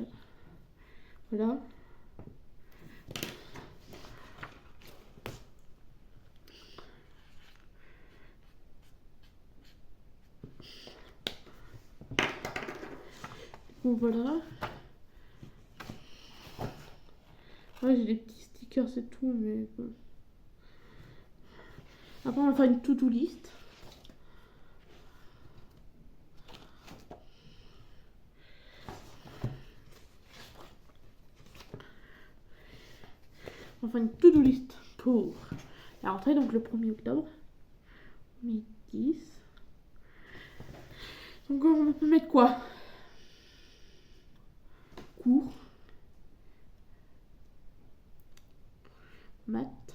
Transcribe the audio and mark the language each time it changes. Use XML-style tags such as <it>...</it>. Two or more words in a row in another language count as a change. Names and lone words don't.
<fr>Voilà. Du coup, voilà. Ouais, j'ai des petits stickers, c'est tout, mais bon. Après, on va faire une</fr> <en>to-do list.</en> <fr>On va faire une</fr> <en>to-do list</en> <fr>pour la rentrée, donc le 1er octobre. 10. Donc, on peut mettre quoi? Cours. Maths.</fr>